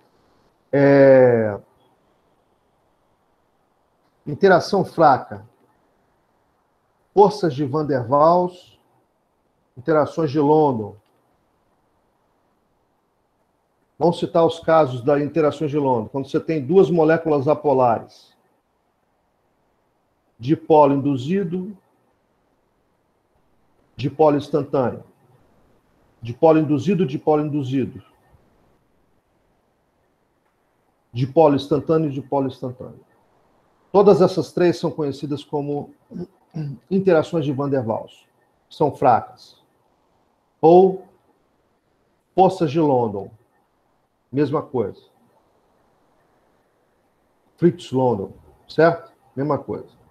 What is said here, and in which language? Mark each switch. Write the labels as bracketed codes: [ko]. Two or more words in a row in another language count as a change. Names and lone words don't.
[pt] Interação fraca. Forças de Van der Waals, interações de London. Vamos citar os casos das interações de London. Quando você tem duas moléculas apolares, dipolo induzido, dipolo instantâneo. Dipolo induzido, dipolo induzido. Dipolo instantâneo e dipolo instantâneo. Todas essas três são conhecidas como interações de Van der Waals. São fracas. Ou forças de London. Mesma coisa. Fritz-London, certo? Mesma coisa.